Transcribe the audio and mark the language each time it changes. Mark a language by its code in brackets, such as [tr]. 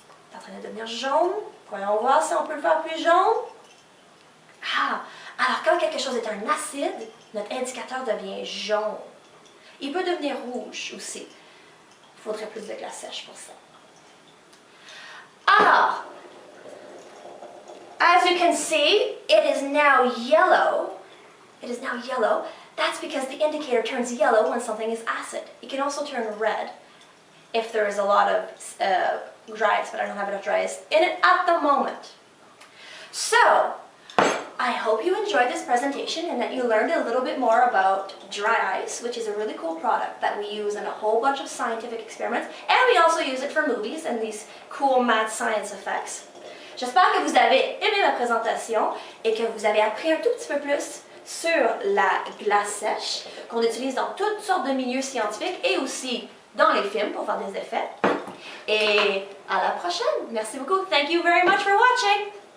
[fr] Il est en train de devenir jaune. Voyons voir si on peut le faire plus jaune. Alors quand quelque chose est un acide, notre indicateur devient jaune. Il peut devenir rouge aussi. Il faudrait plus de glace sèche pour ça. [en] Alors, as you can see, it is now yellow. It is now yellow. That's because the indicator turns yellow when something is acid. It can also turn red if there is a lot of dry ice, but I don't have enough dry ice in it at the moment. So, I hope you enjoyed this presentation and that you learned a little bit more about dry ice, which is a really cool product that we use in a whole bunch of scientific experiments, and we also use it for movies and these cool mad science effects. [fr] J'espère que vous avez aimé ma présentation et que vous avez appris un tout petit peu plus sur la glace sèche qu'on utilise dans toutes sortes de milieux scientifiques et aussi dans les films pour faire des effets. Et à la prochaine. Merci beaucoup. [en] Thank you very much for watching.